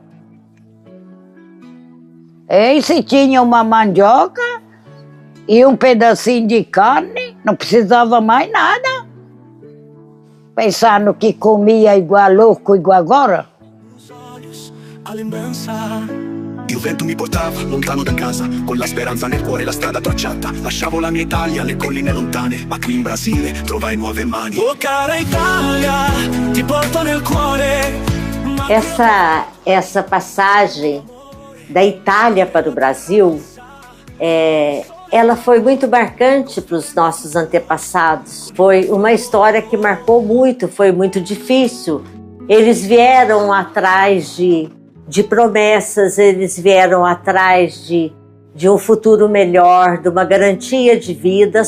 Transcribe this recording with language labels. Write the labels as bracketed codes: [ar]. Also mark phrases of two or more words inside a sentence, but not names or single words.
[pt] Se tinha uma mandioca e um pedacinho de carne, não precisava mais nada. Pensando que comia igual louco, igual agora. A lembranza. [it] Il vento mi portava lontano da casa, con la speranza nel cuore, la strada tracciata. Lasciavo la mia Italia, le colline lontane, ma qui in Brasile trovai nuove mani. Oh cara Italia, ti porto nel cuore. [pt] Essa passagem da Itália para o Brasil, ela foi muito marcante para os nossos antepassados. Foi uma história que marcou muito, foi muito difícil. Eles vieram atrás de promessas, eles vieram atrás de um futuro melhor, de uma garantia de vida.